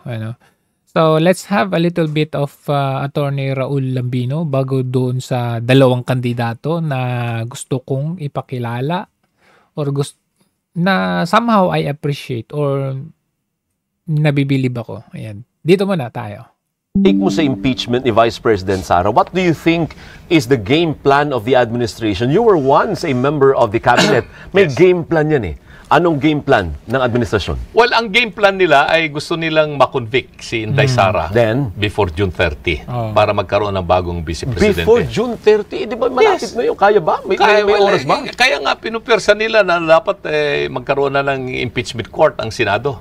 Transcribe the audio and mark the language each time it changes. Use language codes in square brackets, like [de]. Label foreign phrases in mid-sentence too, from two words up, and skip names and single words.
[tl] Ano? So, [en] let's have a little bit of Attorney Raul Lambino [tl] bago doon sa dalawang kandidato na gusto kong ipakilala or gusto na [en] somehow I appreciate [tl] or nabibilib ako. Ayan. Dito muna tayo. Take mo sa impeachment ni Vice President Sara, [en] what do you think is the game plan of the administration? You were once a member of the cabinet. [tl] May [en] game plan [tl] yan eh. Anong [en] game plan [tl] ng administrasyon? Well, ang [en] game plan [tl] nila ay gusto nilang makonvict si Inday Sara Then? before June 30 para magkaroon ng bagong vice-presidente. Before June 30? Di ba malapit na yun? Kaya ba? May oras ba? Kaya nga pinupwersa nila na dapat magkaroon na ng impeachment court ang Senado.